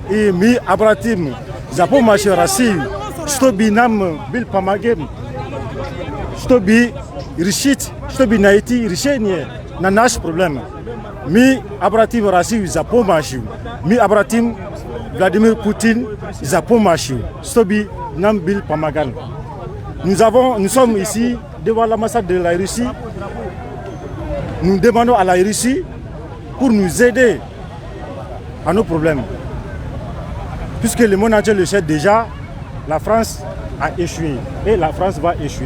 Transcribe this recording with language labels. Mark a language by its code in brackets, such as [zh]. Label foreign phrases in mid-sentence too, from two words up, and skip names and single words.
[ru] И мы обратим за помощью России, чтобы нам был помогем, чтобы решить, чтобы найти решение на наши проблемы. Мы обратим Россию за помощью, мы обратим Владимир Путин за помощью, чтобы нам был помоган. [fr] Nous sommes ici devant l'ambassade de la Russie. Nous demandons à la Russie pour nous aider à nos problèmes. Puisque le monde entier le sait déjà, la France a échoué et la France va échouer.